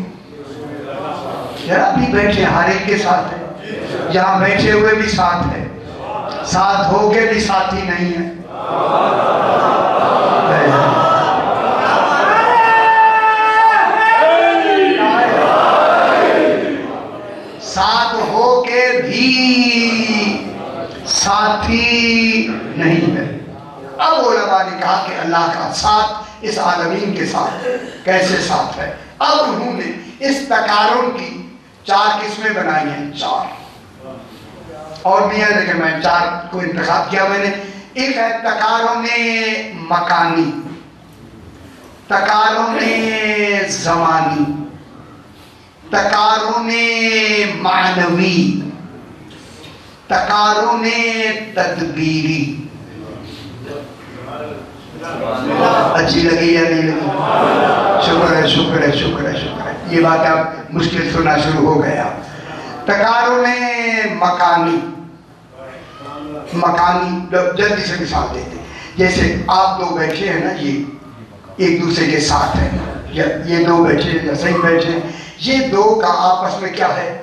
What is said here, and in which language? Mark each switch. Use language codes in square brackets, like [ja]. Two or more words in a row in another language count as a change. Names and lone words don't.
[ur] یہاں بھی بیٹھے ہر ایک کے ساتھ ہے، یہاں بیٹھے ہوئے بھی ساتھ ہے، ساتھ ہو کے بھی ساتھی نہیں ہے. ساتھ ہو کے بھی ساتھی نہیں ہے۔ اب علماء نے کہا کہ اللہ کا ساتھ اس عالمین کے ساتھ کیسے ساتھ ہے؟ اب انہوں نے اس تقارن کی 4 قسمیں بنائی ہیں، 4 اور بھی ہے لیکن میں 4 کو انتخاب کیا میں نے۔ ایک ہے تقارن مکانی، تقارن زمانی، تقارن معنوی، تقارن تدبیری۔ اچھی لگی یا نہیں لگی؟ شکر ہے شکر ہے شکر ہے شکر ہے، یہ بات اب مشکل سننا شروع ہو گیا۔ تقارن مکانی، مکانی جلدی سے مثال دیتے ہیں، جیسے آپ 2 بیٹھے ہیں نا، یہ ایک دوسرے کے ساتھ ہیں، یہ 2 بیٹھے ہیں یا صحیح بیٹھے ہیں، یہ 2 کا آپس میں کیا ہے؟